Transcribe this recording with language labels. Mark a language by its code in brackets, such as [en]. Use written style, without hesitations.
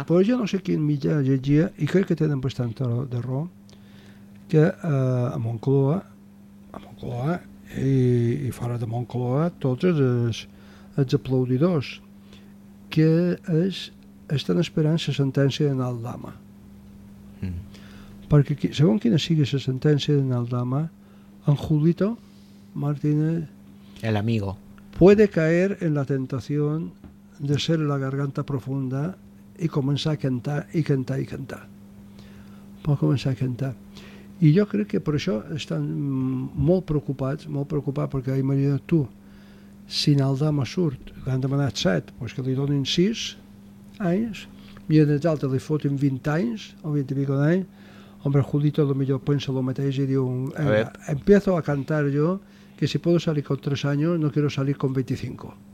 [ca] Però jo no sé quin mitjà llegia, i crec que tenen bastant de raó, que a Moncloa, i fora de Moncloa tots els aplaudidors que estan esperant la sentència de Naldama. Perquè segons quina sigui la sentència de Naldama, en Julito Martínez [es] el amigo puede caer en la tentación de ser la garganta profunda [ca] i començar a cantar i cantar [es] i cantar. [ca] Pot començar a cantar. I jo crec que per això estan molt preocupats, perquè imagina tu, si Naldama surt, han demanat 7, doncs que li donin 6 anys, i en els altres li fotin 20 anys, o 20 i pico d'any, home, Julito potser pensa el mateix i diu, [es] empiezo a cantar [ca] jo, [es] que si puedo salir con [ca] 3 anys, [es] no quiero salir con 25.